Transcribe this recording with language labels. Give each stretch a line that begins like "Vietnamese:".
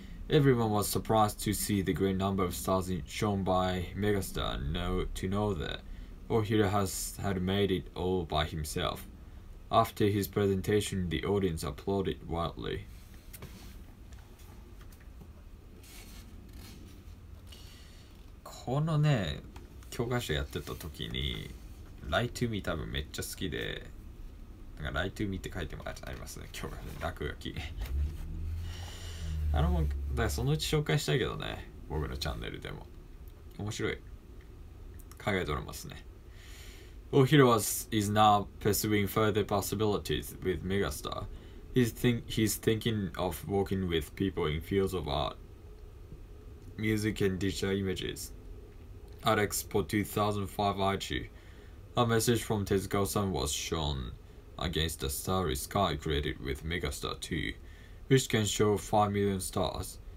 English: Everyone was surprised to see the great number of stars shown by Megastar to know that Ohiro had made it all by himself. After his presentation, the audience applauded wildly.
Japanese: このね教科書やってた時に Lie to me 多分めっちゃ好きで、なんか Lie to me って書いてもありますね、教科書落書きだからそのうち紹介したいけどね、僕のチャンネルでも面白い、考えとれますね。
English: Well, Heroes is now pursuing further possibilities with Megastar. He's thinking of working with people in fields of art, music and digital images. At Expo 2005 Aichi, a message from Tezuka-san was shown against the starry sky created with Megastar 2, which can show 5 million stars.